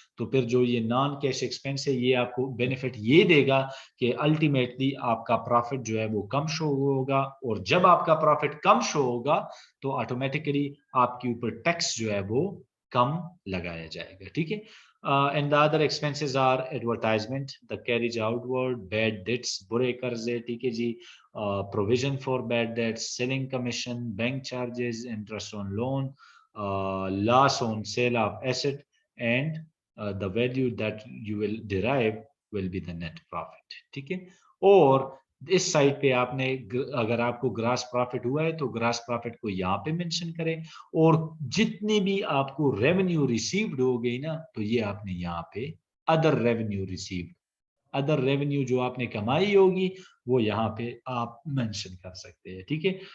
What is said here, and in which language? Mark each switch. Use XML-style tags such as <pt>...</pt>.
<ur>تو پھر جو یہ نان کیش ایکسپینس ہے یہ آپ کو بینیفٹ یہ دے گا کہ الٹیمیٹلی آپ کا پروفٹ جو ہے وہ کم شو ہوگا, اور جب آپ کا پروفٹ کم شو ہوگا تو آٹومیٹکلی آپ کے اوپر ٹیکس جو ہے وہ کم لگایا جائے گا, ٹھیک ہے.</ur> <en>And the other expenses are advertisement, the carriage outward, bad debts,</en> <ur>برے قرضے, ٹھیک ہے جی,</ur> <en>provision for bad debts, selling commission, bank charges, interest on loan, loss on sale of asset, and the value that you will derive will be the net profit,</en> <ur>ٹھیک ہے. اور اس site پہ آپ نے اگر آپ کو گراس پروفٹ ہوا ہے تو گراس پروفٹ کو یہاں پہ مینشن کریں, اور جتنی بھی آپ کو ریونیو ریسیوڈ ہو گئی نا تو یہ آپ نے یہاں پہ other revenue received, other revenue جو آپ نے کمائی ہوگی وہ یہاں پہ آپ مینشن کر سکتے ہیں, ٹھیک ہے.</ur>